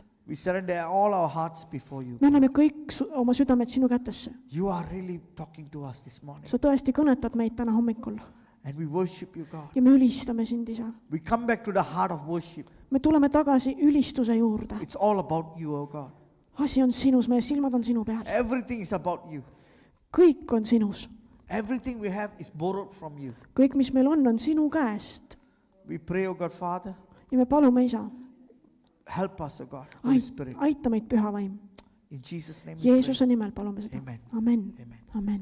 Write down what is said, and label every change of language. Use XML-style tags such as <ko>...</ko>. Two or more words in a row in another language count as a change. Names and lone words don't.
<en>We surrender all our hearts before you.</en> <et>Me anname kõik oma südamed sinu kätesse.</et> <en>You are really talking to us this morning.</en> <et>Sa tõesti kõnetad meid täna hommikul</et> <en>And we worship you, God.</en> <et>ja me ülistame sind, isa.</et> <en>We come back to the heart of worship.</en> <et>Me tuleme tagasi ülistuse juurde.</et> <en>It's all about you, oh God.</en> <et>Asi on sinus, meie silmad on sinu peal.</et> <en>Everything is about you.</en> <et>Kõik on sinus.</et> <en>Everything we have is borrowed from you.</en> <et>Kõik, mis meil on sinu käest.</et> <en>We pray, oh God, Father,</en> <et>Ja me palume, isa,</et> <en>help us, oh God, Holy Spirit.</en> <et>aita meid, püha vaim.</et> <en>In Jesus' name we pray.</en> <et>Jeesuse nimel palume seda.</et> <en>Amen.</en> <et>Amen.</et> <en>Amen.</en> <et>Amen.</et>